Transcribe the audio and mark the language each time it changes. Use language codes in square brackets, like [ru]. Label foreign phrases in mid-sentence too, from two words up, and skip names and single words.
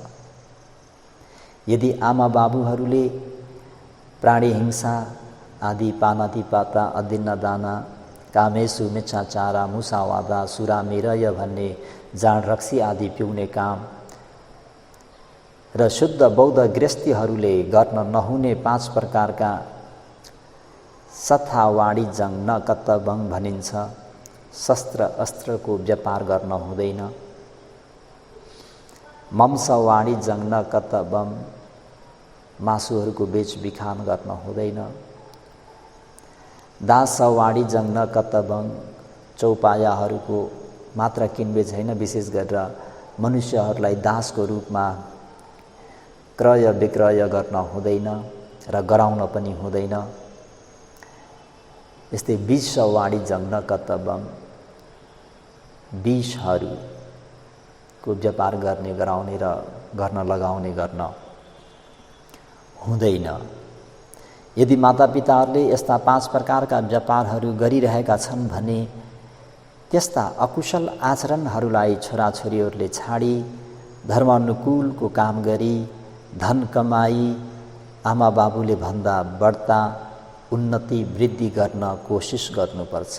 [ne] यदि आमा बाबुहरूले प्राणी हिंसा आदि [pi] पानातिपाता अदिन्न दाना कामेसु मिच्छाचारा मुसावादा सुरामेरय [ne] भन्ने जाँड रक्सी आदि पिउने काम र शुद्ध बौद्ध गृहस्थीहरूले गर्न नहुने 5 प्रकारका [sa] सथा वाणिज्यं न कर्तव्यं [ne] भनिन्छ। शस्त्र अस्त्रको व्यापार गर्न हुँदैन। [sa] मम्स वाणिज्यं न कर्तव्यं [ne] मासुहरूको बेचबिखान गर्न हुँदैन। [sa] दास वाणिज्यं न कर्तव्यं [ne] चौपायाहरूको मात्र किनबेच होइन, विशेष गरेर मनुष्यहरूलाई दासको रूपमा क्रय विक्रय गर्न हुँदैन र गराउन पनि हुँदैन। यस्तै [sa] विष वाणिज्यं न कर्तव्यं [ne] विषहरूको व्यापार गर्ने गराउने र गर्न लगाउने गर्न हुँदैन। यदि मातापिताहरूले यस्ता 5 प्रकारका व्यापारहरू गरिरहेका छन् भने त्यस्ता अकुशल आचरणहरूलाई छोराछोरीहरूले छाडी धर्मानुकूलको काम गरी धन कमाई आमा बाबुले भन्दा बढ्ता उन्नति वृद्धि गर्न कोसिस गर्नुपर्छ।